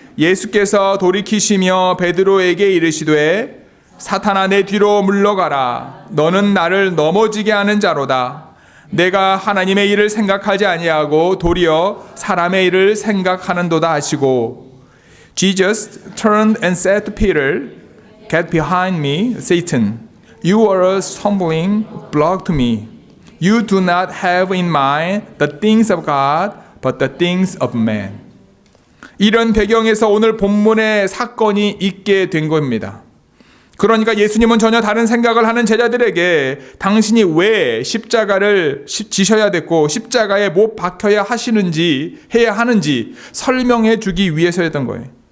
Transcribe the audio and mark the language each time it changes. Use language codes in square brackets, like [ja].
[ko] 예수께서 돌이키시며 베드로에게 이르시되 사탄아, 내 뒤로 물러가라. 너는 나를 넘어지게 하는 자로다. 내가 하나님의 일을 생각하지 아니하고 도리어 사람의 일을 생각하는도다 하시고, [en] Jesus turned and said to Peter, Get behind me, Satan. You are a stumbling block to me. You do not have in mind the things of God, but the things of man. [ko] 이런 배경에서 오늘 본문의 사건이 있게 된 겁니다. 그러니까 예수님은 전혀 다른 생각을 하는 제자들에게 당신이 왜 십자가를 지셔야 됐고 십자가에 못 박혀야 해야 하는지 설명해 주기 위해서였던 거예요.